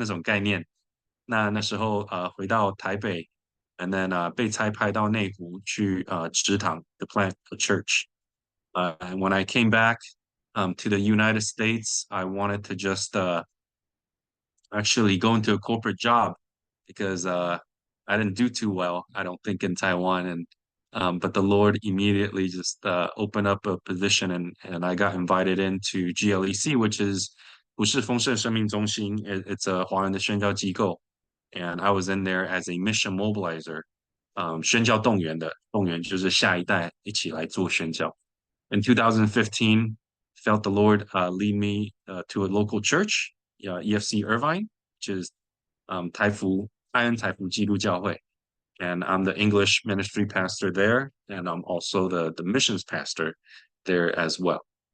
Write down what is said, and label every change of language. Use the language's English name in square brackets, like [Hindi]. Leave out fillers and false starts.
[Chinese] 就好像为主当兵1年那种概念。那时候回到台北 [English] and then [Chinese] 被差派到内湖去植堂 [English] to plant a church. And when I came back to the United States, I wanted to just actually go into a corporate job because I didn't do too well, I don't think, in Taiwan. And but the Lord immediately just opened up a position, and I got invited into GLEC, which is [Chinese] 不是丰盛生命中心. [English] It's a [Chinese] 华人的宣教机构, [English] and I was in there as a mission mobilizer. [Chinese] 宣教动员的动员就是下一代一起来做宣教. [English] In 2015, felt the Lord lead me to a local church, EFC Irvine, which is 台福 [Chinese] 爱恩财福基督教会。 [English] And I'm the English ministry pastor there, and I'm also the missions pastor there as well.